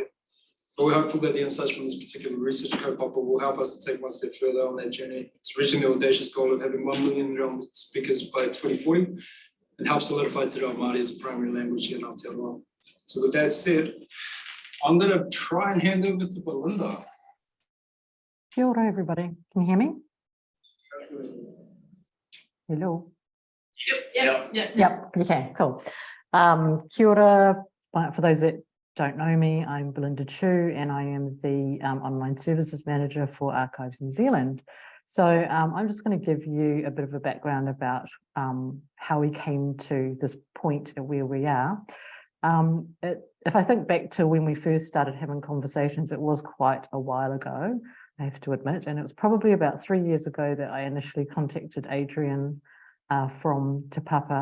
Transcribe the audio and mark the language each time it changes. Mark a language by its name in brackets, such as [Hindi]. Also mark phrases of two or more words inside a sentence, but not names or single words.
[English] But we're hopeful that the insights from this particular research kaupapa will help us to take one step further on that journey. It's reaching the audacious goal of having 1 million Reo speakers by 2040 and help solidify Te Reo Māori as a primary language here in Aotearoa. So with that said, I'm going to try and hand over to Belinda. [Māori] Kia ora, [English] everybody. Can you hear me? Hello. Yep. Okay, cool. [Māori] Kia ora. [English] For those that don't know me, I'm Belinda Chu and I am the online services manager for Archives New Zealand. So I'm just going to give you a bit of a background about how we came to this point at where we are. If I think back to when we first started having conversations, it was quite a while ago, I have to admit, and it was probably about 3 years ago that I initially contacted Adrian from Te Papa.